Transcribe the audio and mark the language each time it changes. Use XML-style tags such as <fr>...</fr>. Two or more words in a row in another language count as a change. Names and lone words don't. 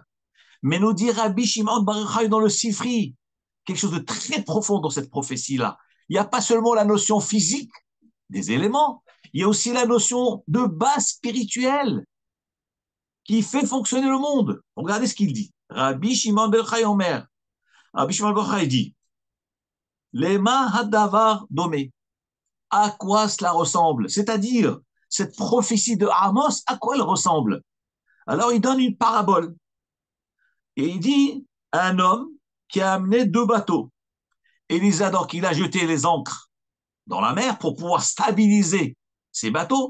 <fr>Mais nous dit Rabbi Shimon bar Yochai dans le Sifri, quelque chose de très profond dans cette prophétie-là. Il n'y a pas seulement la notion physique des éléments, il y a aussi la notion de base spirituelle qui fait fonctionner le monde. Regardez ce qu'il dit. Rabbi Shimon bar Yochai Omer. Rabbi Shimon bar Yochai dit,</fr> <he>למה הדבר דומה.</he> <fr>À quoi cela ressemble? C'est-à-dire, cette prophétie de Amos, à quoi elle ressemble? Alors, il donne une parabole. Et il dit, un homme qui a amené 2 bateaux. Et donc, il a jeté les ancres dans la mer pour pouvoir stabiliser ces bateaux.</fr>